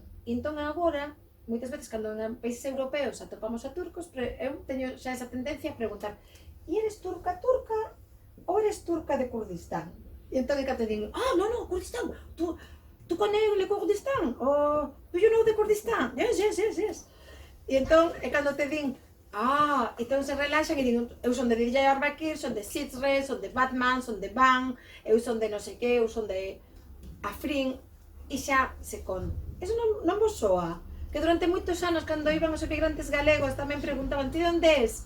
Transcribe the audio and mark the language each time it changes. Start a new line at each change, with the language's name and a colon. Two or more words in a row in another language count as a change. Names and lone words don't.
Galician: E entón agora, moitas veces cando en países europeos atopamos a turcos, eu teño xa esa tendencia a preguntar, e eres turca ou eres turca de Kurdistán? E entón que te digo, no, Kurdistán,
French: tu connais le Kurdistán?
English: Do you know the Kurdistán? Yes.
Galician: E entón, cando te din, entón se relaxan e din, eu son de Diyarbakir, son de Sitre, son de Batman, son de Van, eu son de non sei que, eu son de Afrin, e xa se con. Eso non vos soa? Que durante moitos anos, cando iban os emigrantes galegos, tamén preguntaban, ti onde es?